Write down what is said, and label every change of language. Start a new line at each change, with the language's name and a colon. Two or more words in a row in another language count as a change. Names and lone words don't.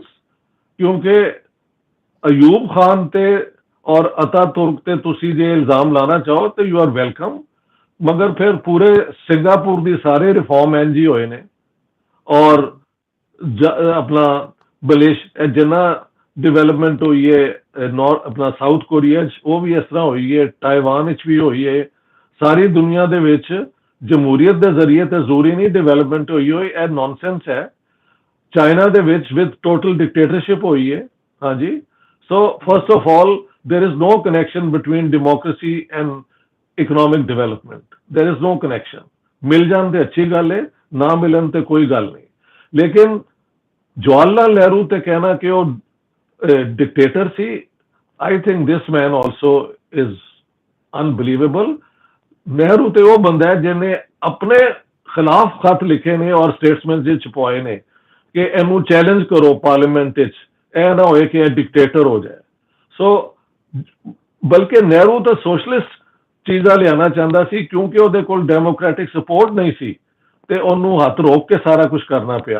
Punjabi: ਕਿਉਂਕਿ ਅਯੂਬ ਖਾਨ ਤੇ ਔਰ ਅਤਾਤੁਰਕ ਤੇ ਤੁਸੀਂ ਜੇ ਇਲਜ਼ਾਮ ਲਾਣਾ ਚਾਹੋ ਤੇ
English: you are welcome,
Punjabi: ਮਗਰ ਫਿਰ ਪੂਰੇ ਸਿੰਗਾਪੁਰ ਦੀ ਸਾਰੇ ਰਿਫਾਰਮ NG ਹੋਏ ਨੇ ਔਰ ਆਪਣਾ ਜਿੰਨਾ ਡਿਵੈਲਪਮੈਂਟ ਹੋਈ ਹੈ ਆਪਣਾ ਸਾਊਥ ਕੋਰੀਆ 'ਚ, ਉਹ ਵੀ ਇਸ ਤਰ੍ਹਾਂ ਹੋਈ ਹੈ, ਤਾਇਵਾਨ ਵਿੱਚ ਵੀ ਹੋਈ ਹੈ। ਸਾਰੀ ਦੁਨੀਆ ਦੇ ਵਿੱਚ ਜਮਹੂਰੀਅਤ ਦੇ ਜ਼ਰੀਏ ਤੇ ਜ਼ਰੂਰੀ ਨਹੀਂ ਡਿਵੈਲਪਮੈਂਟ ਹੋਈ ਹੋਈ, ਇਹ ਨੌਨਸੈਂਸ ਹੈ। ਚਾਈਨਾ ਦੇ ਵਿੱਚ
English: with total dictatorship
Punjabi: ਹੋਈ ਹੈ।
English: ਹਾਂਜੀ, so first of all there is no connection between democracy and economic development। there is no connection।
Punjabi: ਮਿਲ ਜਾਣ ਤੇ ਅੱਛੀ ਗੱਲ ਹੈ, ਨਾ ਮਿਲਣ ਤੇ ਕੋਈ ਗੱਲ ਨਹੀਂ। ਲੇਕਿਨ ਜਵਾਹਰ ਲਾਲ ਨਹਿਰੂ ਤੇ ਕਹਿਣਾ ਕਿ ਉਹ ਡਿਕਟੇਟਰ ਸੀ,
English: I think this man also is unbelievable।
Punjabi: ਨਹਿਰੂ ਤੇ ਉਹ ਬੰਦਾ ਹੈ ਜਿਹਨੇ ਆਪਣੇ ਖਿਲਾਫ ਖਤ ਲਿਖੇ ਨੇ ਔਰ ਸਟੇਟਸਮੈਨ ਜੀ ਛਪਵਾਏ ਨੇ ਕਿ ਇਹਨੂੰ ਚੈਲੰਜ ਕਰੋ ਪਾਰਲੀਮੈਂਟ ਵਿੱਚ, ਇਹ ਨਾ ਹੋਏ ਕਿ ਇਹ ਡਿਕਟੇਟਰ ਹੋ ਜਾਏ। ਸੋ ਬਲਕਿ ਨਹਿਰੂ ਤਾਂ ਸੋਸ਼ਲਿਸਟ ਚੀਜ਼ਾਂ ਲਿਆਉਣਾ ਚਾਹੁੰਦਾ ਸੀ, ਕਿਉਂਕਿ ਉਹਦੇ ਕੋਲ ਡੈਮੋਕ੍ਰੈਟਿਕ ਸਪੋਰਟ ਨਹੀਂ ਸੀ ਤੇ ਉਹਨੂੰ ਹੱਥ ਰੋਕ ਕੇ ਸਾਰਾ ਕੁਝ ਕਰਨਾ ਪਿਆ।